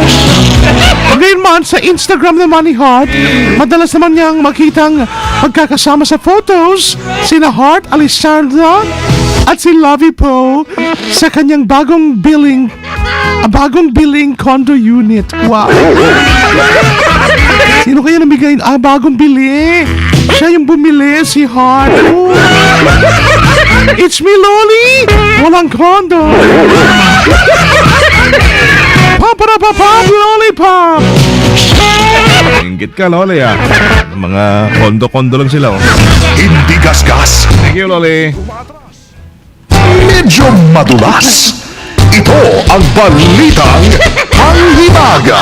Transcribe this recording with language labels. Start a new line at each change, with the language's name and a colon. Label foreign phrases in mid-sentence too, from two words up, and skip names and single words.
Filipino: Ngayon man, sa Instagram naman ni Hart, madalas naman niyang makitang magkakasama sa photos sina Hart, Alessandra, at si Lovie Poe sa kanyang bagong billing condo unit. Wow! Sino kaya namigay? Bagong bili. Siya yung bumili, si Hart.
English: Oh. It's me, Loli!
Filipino: Walang condo. Pop-a-da-pop-pop,
English: lollipop!
Filipino: Inggit ka, Loli, ah. Mga kondo-kondo lang sila, oh. Hindi gasgas,
English: Thank you, Loli.
Filipino: medyo madulas. Ito ang balitang panghimaga.